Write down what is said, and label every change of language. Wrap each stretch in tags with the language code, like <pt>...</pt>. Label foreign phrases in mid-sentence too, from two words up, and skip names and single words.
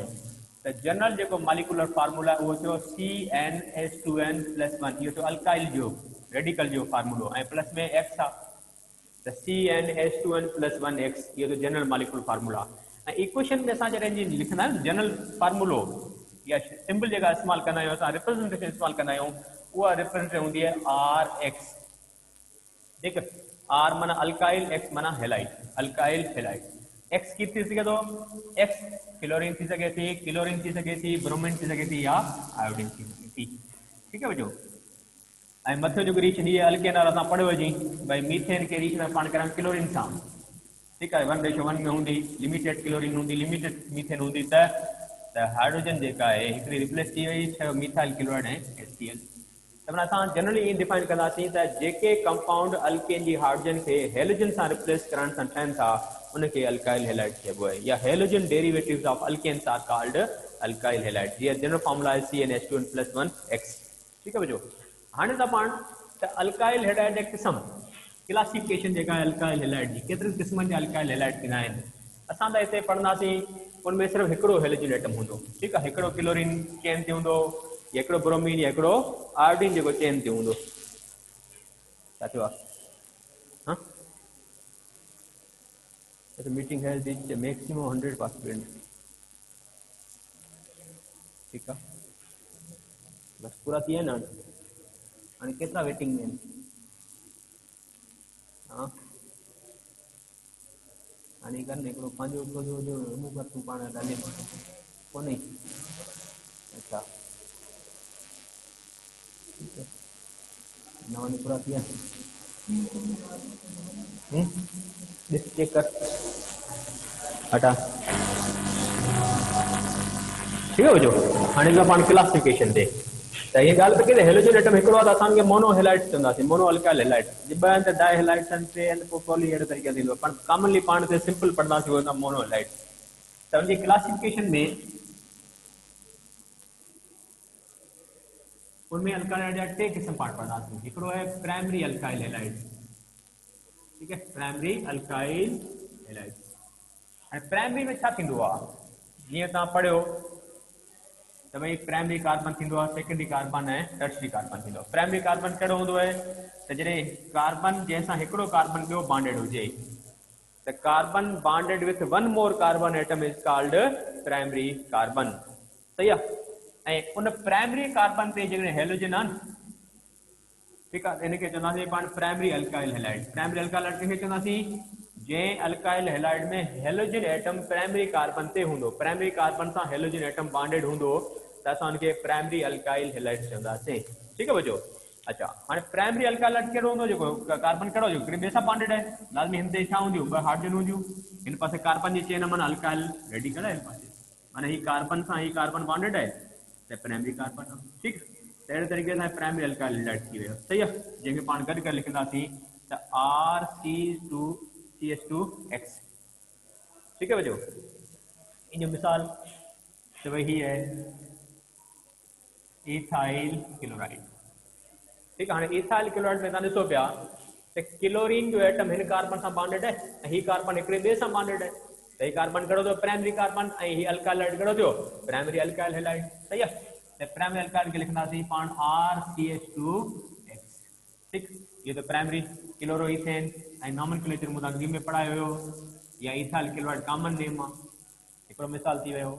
<sd>त जनरल जेको</sd> <en>molecular formula</en> <sd>आहे उहो थियो CnH2n+1, इहो थियो अल्काइल जो रेडिकल जो फार्मूलो, ऐं प्लस में एक्स आहे, त CnH2n+1x, इहो थियो</sd> <en>general molecular formula.</en> <sd>ऐं इक्वेशन में असां जॾहिं लिखंदा आहियूं</sd> <en>general formula</en> <sd>या सिंबल जेका इस्तेमालु कंदा आहियूं असां, रिप्रेज़ेंटेशन इस्तेमालु कंदा आहियूं, उहा रिप्रेज़ेंटेशन हूंदी आहे RX। ठीक, R माना अल्काइल, X माना हैलाइड,</sd> <en>alkyl halide.</en> <sd>X की थी सघे थो, X क्लोरीन थी सघे थी, क्लोरीन थी सघे थी, ब्रोमीन थी सघे थी, या आयोडीन थी सघे थी।</sd> <hi>ठीक है बच्चो,</hi> <sd>ऐं मथे जेको रीशन हीअ अल्केन वारो असां पढ़ियो हुजी, भई मीथेन खे रीशन पाण करायूं क्लोरीन सां। ठीक आहे, 1:1 में हूंदी, लिमिटेड क्लोरीन हूंदी, लिमिटेड मीथेन हूंदी, त हाइड्रोजन जेका आहे हिकिड़ी रिप्लेस थी वई, छह मिथाइल क्लोराइड ऐं HCl। त माना असां जनरली ईअं डिफाइन कंदासीं त जेके कंपाउंड अल्केन जी हाइड्रोजन खे हेलोजन सां रिप्लेस करण सां ठहनि था उनखे</sd> <en>alkyl halide</en> <sd>चइबो आहे,</sd> <en>या halogen derivatives of alkanes are called alkyl halide।</en> <sd>जीअं जनरल फार्मूला आहे CnH2n+1x।</sd> <hi>ठीक है बच्चो,</hi> <sd>हाणे त पाण त</sd> <en>alkyl halide</en> <sd>जे क़िस्म क्लासिफिकेशन जेका आहे</sd> <en>alkyl halide</en> <sd>जी, केतिरनि क़िस्मनि जा</sd> <en>alkyl halide</en> <sd>थींदा आहिनि, असां त हिते पढ़ंदासीं उनमें सिर्फ़ु हिकिड़ो</sd> <en>halogen atom</en> <sd>हूंदो। ठीक आहे, हिकिड़ो क्लोरीन चेन ते हूंदो, या हिकिड़ो ब्रोमीन, या हिकिड़ो आयोडीन जेको चेन ते हूंदो। छा थियो आहे,</sd> <en>The meeting has reached a maximum 100 participants.</en> <hi>ठीक है,</hi> <sd>बस पूरा</sd> <hi>थी है ना,</hi> <sd>आणि केतिरा वेटिंग में आहिनि? हाँ, हाणे कर न हिकिड़ो पंहिंजो जो रिमूव कर तूं पाण ॻाल्हि कोन्हे।</sd> <hi>अच्छा ठीक है,</hi> <sd>नवा पूरा थी विया। ॾिस चेक कर,</sd> <hi>हटा ठीक है</hi> <sd>जो। हाणे जो पाण क्लासिफिकेशन ते त ये ॻाल्हि पई कजे</sd> <en>halogen atom</en> <sd>हिकिड़ो आहे त असांखे</sd> <en>mono halide</en> <sd>चवंदासीं,</sd> <en>mono alkyl halide.</en> <sd>जे ॿ आहिनि त</sd> <en>di halides</en> <sd>आहिनि, टे आहिनि पोइ पॉली अहिड़े तरीक़े थींदो, पर कॉमनली पाण ते सिंपल पढ़ंदासीं उहो</sd> <en>mono halide.</en> <sd>त उनजी क्लासिफिकेशन में उनमें अल्काइल जा टे क़िस्म पाण पढ़ंदासीं। हिकिड़ो है</sd> <en>primary alkyl halide,</en> <hi>ठीक है,</hi> <en>primary alkyl halide.</en> <sd>ऐं प्राइमरी में छा थींदो आहे, जीअं तव्हां पढ़ियो त भई</sd> <en>primary carbon</en> <sd>थींदो आहे,</sd> <en>secondary carbon</en> <sd>ऐं</sd> <en>tertiary carbon</en> <sd>थींदो आहे।</sd> <en>primary carbon</en> <sd>कहिड़ो हूंदो आहे त जॾहिं कार्बन जंहिंसां हिकिड़ो कार्बन ॿियो बॉन्डेड हुजे त</sd> <en>carbon bonded with one more carbon atom is called primary carbon,</en> <sd>सही आहे। ऐं उन</sd> <en>primary carbon</en> <sd>ते जेकॾहिं हेलोजन आहे न, ठीकु आहे, इनखे चवंदासीं पाण</sd> <en>primary alkyl halide. primary alkyl halide</en> <sd>कंहिंखे चवंदासीं, जंहिं</sd> <en>alkyl halide</en> <sd>में</sd> <en>halogen atom primary carbon</en> <sd>ते हूंदो,</sd> <en>primary carbon</en> <sd>सां</sd> <en>halogen atom bonded</en> <sd>हूंदो त असां उनखे</sd> <en>primary alkyl halide</en> <sd>चवंदासीं, ठीकु आहे बच्चो। अच्छा, हाणे</sd> <en>primary alkyl halide</en> <sd>कहिड़ो हूंदो, जेको कार्बन कहिड़ो जेको ॿिए सां बॉन्डेड आहे, लाज़मी हिन ते छा हूंदियूं, ॿ हाइड्रोजन हूंदियूं, हिन पासे कार्बन जी चेन माना</sd> <en>alkyl radical</en> <sd>आहे, हिन पासे माना ही कार्बन सां ही कार्बन बॉन्डेड आहे त</sd> <en>primary carbon</en> <sd>आहे, ठीकु। त अहिड़े तरीक़े सां</sd> <en>primary alkyl halide</en> <sd>थी वियो, सही आहे, जंहिंखे पाण गॾु करे लिखंदासीं त RC2CH2X,</sd> <hi>ठीक है बच्चों।</hi> <sd>इन जो मिसाल</sd> <hi>तो वही है</hi> <en>ethyl chloride,</en> <hi>ठीक है।</hi> <sd>हाँ</sd> <en>ethyl chloride</en> <sd>में तव्हां ॾिसो पिया त क्लोरीन जो एटम हिन कार्बन सां बॉन्डेड है, ही कार्बन हिकिड़े ॿिए सां बॉन्डेड है, त ही कार्बन कहिड़ो थियो,</sd> <en>primary carbon,</en> <sd>ऐं ही</sd> <en>alkyl halide</en> <sd>कहिड़ो थियो,</sd> <en>primary alkyl halide,</en> <sd>सही आहे। त प्राइमरी अल्काइल खे लिखंदासीं पाण RCH2X, ठीक।</sd> <hi>ये तो</hi> <en>primary chloroethane</en> <sd>ऐं नॉमेनक्लेचर मूं तव्हांखे में पढ़ायो हुयो, या</sd> <en>ethyl chloride common name</en> <sd>आहे, हिकिड़ो मिसाल थी वियो।</sd>